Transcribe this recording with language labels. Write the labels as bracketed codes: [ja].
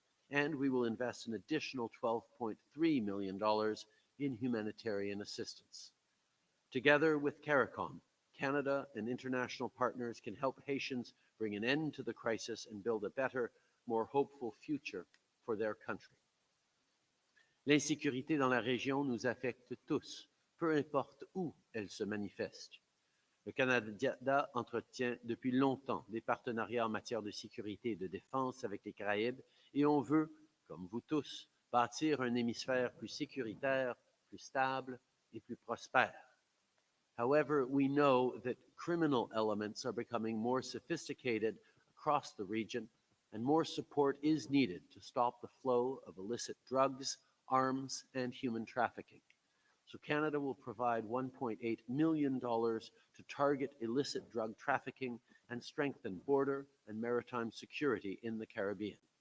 [en] And we will invest an additional $12.3 million in humanitarian assistance. Together with CARICOM, Canada and international partners can help Haitians bring an end to the crisis and build a better, more hopeful future for their country. [fr] L'insécurité dans la région nous affecte tous, peu importe où elle se manifeste. Le Canada entretient depuis longtemps des partenariats en matière de sécurité et de défense avec les Caraïbes et on veut, comme vous tous, bâtir un hémisphère plus sécuritaire, plus stable et plus prospère. [en] However, we know that criminal elements are becoming more sophisticated across the region and more support is needed to stop the flow of illicit drugs, arms, and human trafficking. So Canada will provide $1.8 million to target illicit drug trafficking and strengthen border and maritime security in the Caribbean.